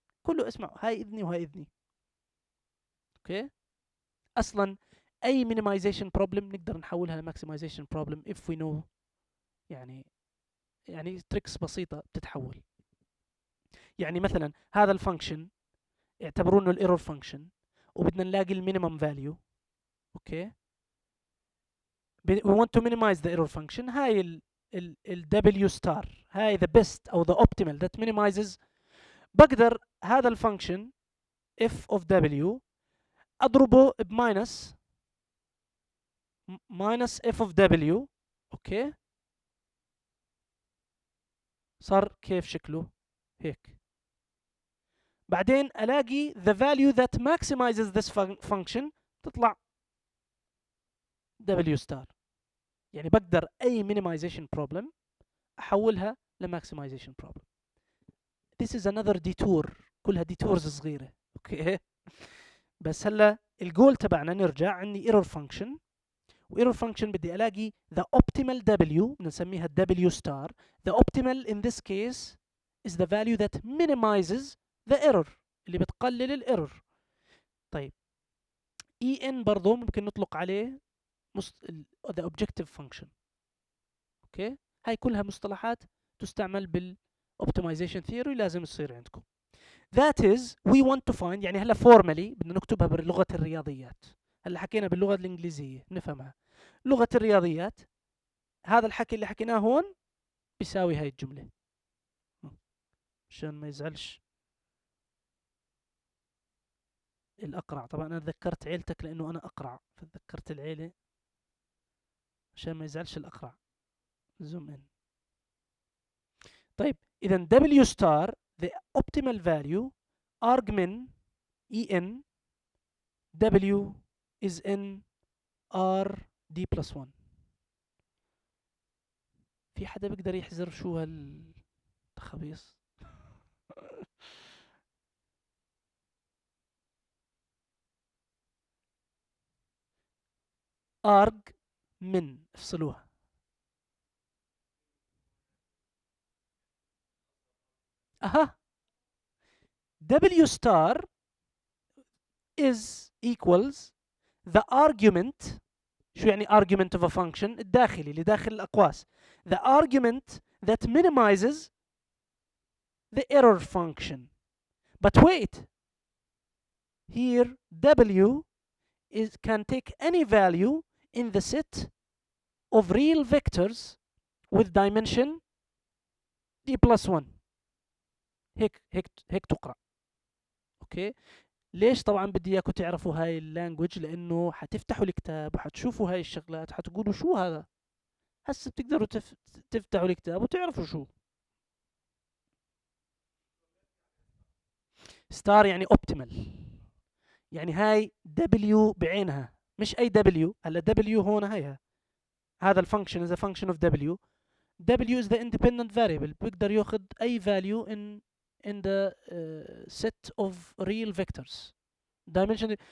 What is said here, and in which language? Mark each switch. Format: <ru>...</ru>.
<ar>كله اسمعوا، هاي إذني وهاي إذني. Okay، أصلا أي minimization problem نقدر نحولها ل maximization problem</ar> <en>if we know</en> <ar>يعني تريكس بسيطة بتتحول. يعني مثلا هذا الفانكشن اعتبروا انه الايرور فانكشن وبدنا نلاقي المينيمم فاليو.</ar> <en>Okay, we want to minimize the error function.</en> <ar>هاي ال</ar> <en>W star،</en> <ar>هاي</ar> <en>the best</en> <ar>او</ar> <en>the optimal that minimizes.</en> <ar>بقدر هذا الفانكشن f of W اضربه بماينس f of W. اوكي، صار كيف شكله هيك. بعدين الاقي</ar> <en>the value that maximizes this function</en> <ar>تطلع</ar> <en>W star.</en> <ar>يعني بقدر اي minimization problem احولها لماكسمايزيشن problem.</ar> <en>This is another detour،</en> <ar>كلها</ar> <en>detours</en> <ar>صغيره. اوكي، بس هلا الجول تبعنا نرجع، عندي ايرور فانكشن، وايرور فانكشن بدي الاقي</ar> <en>the optimal W</en> <ar>بنسميها W star.</ar> <en>the optimal in this case is the value that minimizes the error،</en> <ar>اللي بتقلل الايرور. طيب en برضو ممكن نطلق عليه</ar> <en>the objective function.</en> <ar>اوكي، هاي كلها مصطلحات تستعمل بالاوبتمايزيشن ثيوري، لازم تصير عندكم.</ar> <en>That is we want to find،</en> <ar>يعني هلا</ar> <en>formally</en> <ar>بدنا نكتبها بلغة الرياضيات. هلا حكينا باللغة الإنجليزية نفهمها، لغة الرياضيات هذا الحكي اللي حكيناه هون بيساوي هاي الجملة، عشان ما يزعلش الأقرع. طبعا أنا ذكرت عيلتك لأنه أنا أقرع، فذكرت العيلة عشان ما يزعلش الأقرع.</ar> <en>Zoom in.</en> <ar>طيب إذا</ar> <en>W star the optimal value argmin en W is in R D plus 1.</en> <ar>في حدا بيقدر يحزر شو هالتخبيص؟ arg من افصلوها.</ar> <en>اها، W star is equals the argument.</en> <ar>شو يعني</ar> <en>argument of a function؟</en> <ar>الداخلي اللي داخل الأقواس.</ar> <en>the argument that minimizes the error function. But wait, here W can take any value in the set of real vectors with dimension d plus 1.</en> <ar>هيك تقرأ. اوكي، ليش؟ طبعا بدي اياكم تعرفوا هاي اللانجوج، لانه حتفتحوا الكتاب وحتشوفوا هاي الشغلات حتقولوا شو هذا. هسه بتقدروا تفتحوا الكتاب وتعرفوا شو ستار يعني اوبتيمال. يعني هاي دبليو بعينها مش اي دبليو. هلا دبليو هون هيها، هذا الفانكشن</ar> <en>is a function of w. w is the independent variable،</en> <ar>بيقدر ياخذ اي</ar> <en>value in the set of real vectors dimension.</en>